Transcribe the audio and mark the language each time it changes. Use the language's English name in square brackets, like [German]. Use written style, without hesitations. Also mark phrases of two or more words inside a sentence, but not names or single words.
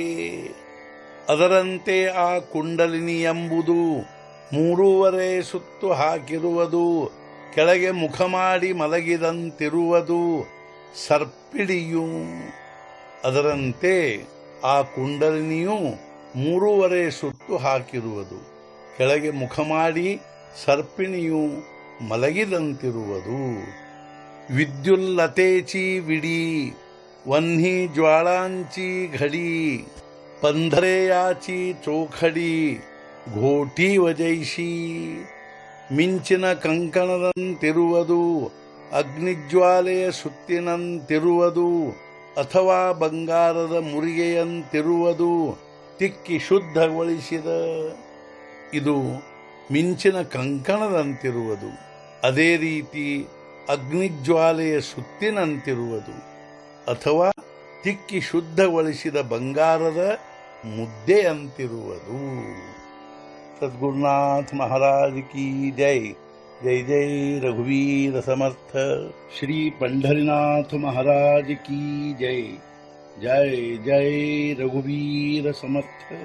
[Kannada] ಅದರಂತೆ ಆ ಕುಂಡಲಿನಿ ಎಂಬುದು 3 ಸುತ್ತು ಹಾಕಿರುವುದು, ಕೆಳಗೆ ಮುಖ ಮಾಡಿ ಮಲಗಿದಂತಿರುವುದು ಸರ್ಪಿಣಿಯು. ಅದರಂತೆ ಆ ಕುಂಡಲಿನಿಯು 3 ಸುತ್ತು ಹಾಕಿರುವುದು, ಕೆಳಗೆ ಮುಖ ಮಾಡಿ ಸರ್ಪಿಣಿಯು ಮಲಗಿದಂತಿರುವುದು. [Marathi] विद्युल्लतेची विडी वन्ही ज्वाळांची घडी पंधरेयाची चोखडी घोटी वजैशी [Kannada] ಮಿಂಚಿನ ಕಂಕಣದಂತಿರುವುದು, ಅಗ್ನಿಜ್ವಾಲೆಯ ಸುತ್ತಿನಂತಿರುವುದು, ಅಥವಾ ಬಂಗಾರದ ಮುರಿಗೆಯಂತಿರುವುದು, ತಿಕ್ಕಿ ಶುದ್ಧಗೊಳಿಸಿದ. ಇದು ಮಿಂಚಿನ ಕಂಕಣದಂತಿರುವುದು. ಅದೇ ರೀತಿ ಅಗ್ನಿಜ್ವಾಲೆಯ ಸುತ್ತಿನಂತಿರುವುದು, ಅಥವಾ ತಿಕ್ಕಿ ಶುದ್ಧಗೊಳಿಸಿದ ಬಂಗಾರದ ಮುದ್ದೆಯಂತಿರುವುದು. [Hindi] सद्गुरुनाथ महाराज की जय. [Marathi] जय जय रघुवीर समर्थ. [Hindi] श्री पंढरीनाथ महाराज की जय. [Marathi] जय जय रघुवीर समर्थ.